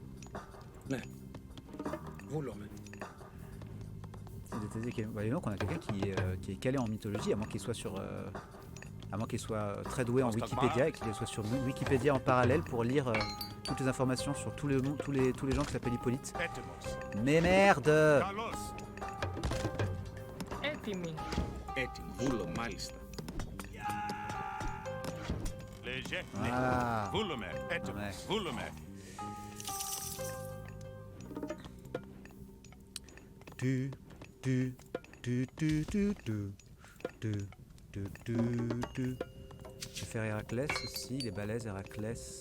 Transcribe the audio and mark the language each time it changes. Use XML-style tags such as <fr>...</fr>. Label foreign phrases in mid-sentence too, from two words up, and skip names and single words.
<fr>Bah, donc on a quelqu'un qui est calé en mythologie, à moins qu'il soit très doué en Wikipédia et qu'il soit sur Wikipédia en parallèle pour lire toutes les informations sur tous les gens qui s'appellent Hippolyte. Mais merde!</fr> <el>Έτοιμη. Έτοιμη. Βούλο, μάλιστα.</el> <fr>Voilà. Ouais. Je vais faire Héraclès aussi, les balaises Héraclès.</fr>